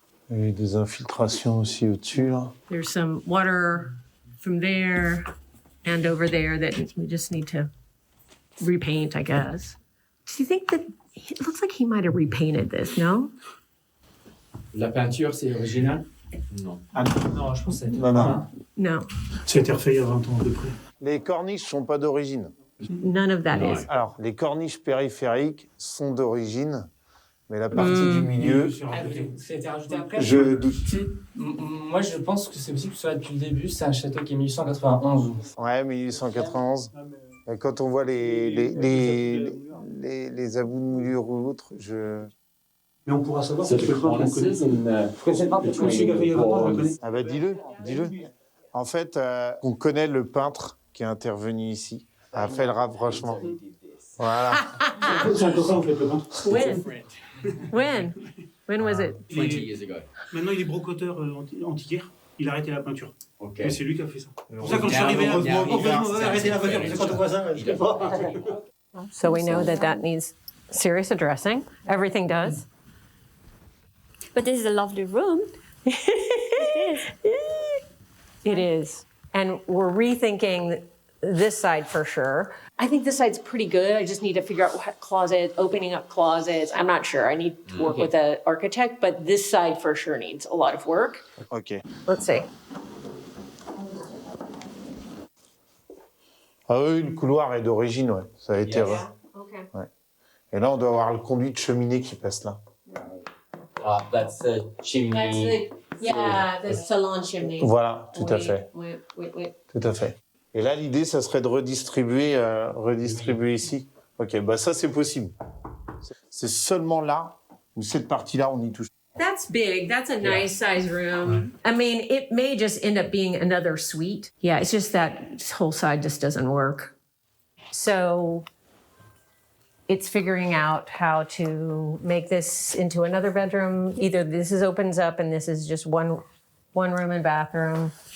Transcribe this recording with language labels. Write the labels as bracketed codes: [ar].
[fr] Il y a eu des infiltrations aussi au-dessus, là. [en] There's some water from there and over there that we just need to repaint, I guess. Do you think that it looks like he might have repainted this, no? [fr] La peinture, c'est original? Non. Non, je pense que Non. [en] No, [fr] ça a été refait il y a 20 ans à peu près. Les corniches sont pas d'origine. [en] none of that is. [fr] Alors, les corniches périphériques sont d'origine, mais la partie du milieu, Ça a été rajouté après. je doute. Moi, je pense que c'est possible que ce soit depuis le début. C'est un château qui est 1891. Ouais, 1891. Et quand on voit les abouts de moulure ou autres, je... Mais on pourra savoir [en] So [fr] si [en] the [fr] quelqu'un qu'on [en] cornices [fr] connaît. in Monsieur qui a fait il y a 20 ans, je le connais. Ah bah dis-le. En fait, on connaît le peintre qui est intervenu ici, a fait le rapprochement. Voilà. C'est un peu ça, vous faites le peintre. [en] When was it? 20 years ago. [fr] Maintenant, il est brocoteur antiquaire. Il a arrêté la peinture. Ok. Mais c'est lui qui a fait ça. C'est pour ça que quand je suis arrivé là, heureusement, arrêté la peinture. Parce que quand on voit ça, je sais pas. [en] So we know that that needs serious addressing. Everything does. But this is a lovely room. It is. And we're rethinking this side for sure. I think this side's pretty good. I just need to figure out what closet, opening up closets. I'm not sure. I need to work with an architect, but this side for sure needs a lot of work. Ok. Let's see. [fr] Ah oui, le couloir est d'origine, ouais. Ça a été... [en] Okay. [fr] Et là, on doit avoir le conduit de cheminée qui passe là. [en] That's the chimney. the salon chimney. [fr] Voilà, tout à fait. [en] Wait. [fr] Tout à fait. Et là, l'idée, ça serait de redistribuer ici. Ok, bah ça, c'est possible. C'est seulement là, où cette partie-là, on y touche. [en] That's big. That's a nice size room. I mean, it may just end up being another suite. Yeah, it's just that this whole side just doesn't work. So it's figuring out how to make this into another bedroom. Either this opens up and this is just one room and bathroom.